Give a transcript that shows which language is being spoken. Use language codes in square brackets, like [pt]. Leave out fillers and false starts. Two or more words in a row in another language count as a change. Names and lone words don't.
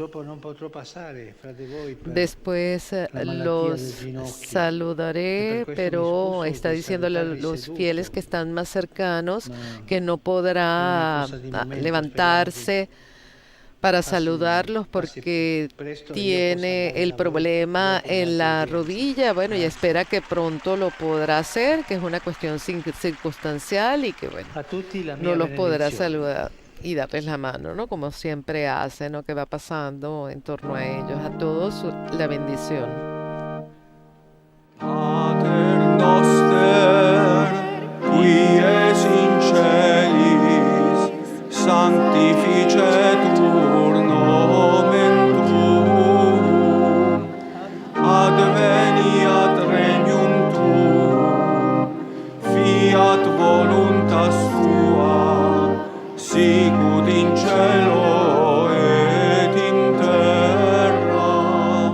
[es] Después los saludaré, pero está diciéndole a los fieles que están más cercanos que no podrá levantarse para saludarlos porque tiene el problema en la rodilla, bueno, y espera que pronto lo podrá hacer, que es una cuestión circunstancial y que, bueno, no los podrá saludar y darles la mano, ¿no? Como siempre hace, ¿no? Que va pasando en torno a ellos. A todos la bendición. [la] Pater noster, qui es in celis, sanctificetur nomen tuum, adveniat regnum tuum, fiat voluntas tua, sicut in cielo et in terra.